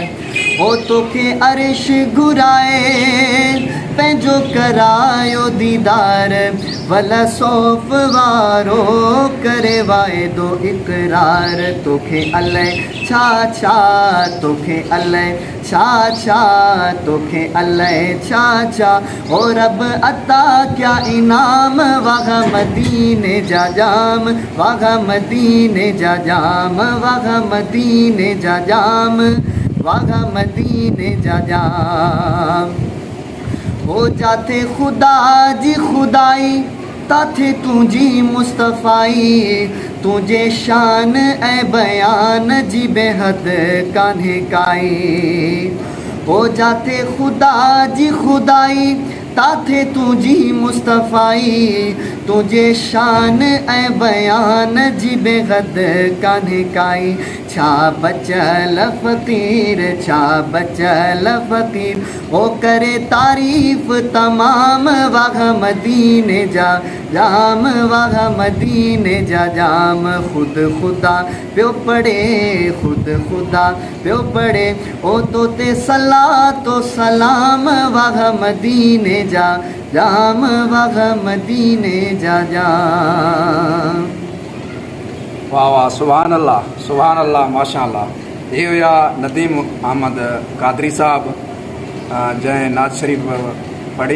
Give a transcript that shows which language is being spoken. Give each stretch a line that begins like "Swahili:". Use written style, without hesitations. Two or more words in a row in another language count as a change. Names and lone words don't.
Sindhi: ओ तोखे अर्श घुराए, पंहिंजो करायो दीदार, भला सौफ़ वारो करे वाइदो इक़रार। तोखे अलाए छा छा, तोखे अलाए छा छा, तोखे अलाए छा छा, ओ रब अता क्या इनाम। वाह मदीने जा जाम, वाह मदीने जा जाम, वाह मदीने जा जाम, वाह मदीने जा जाम। हो जाते खुदा जी खुदाई, ताथे तुझी मुस्तफ़ाई, तुझे शान ऐं बयान जी बेहद कान्हे काई। हो जाते खुदा जी खुदाई, ताथे तुझी मुस्तफ़ाई, तुझे शान ऐं बयान जी बेहद कान्हे काई। छा बचल फ़क़ीर, छा बचल फ़क़ीर, हो करे तारीफ़ तमाम। वाह मदीने जा जाम, वाह मदीने जा जाम। खुद खुदा प्यो पड़े, खुद खुदा प्यो पड़े, ओ तो ते सलाह तो सलाम। वाह मदीने जा जाम, वाह मदीने जा जाम। वाह वाह,
Arabic: سبحان الله, ما شاء الله.
Sindhi: ये हुआ नदीम अहमद कादरी साहब जंहिं नात शरीफ़ पढ़ी।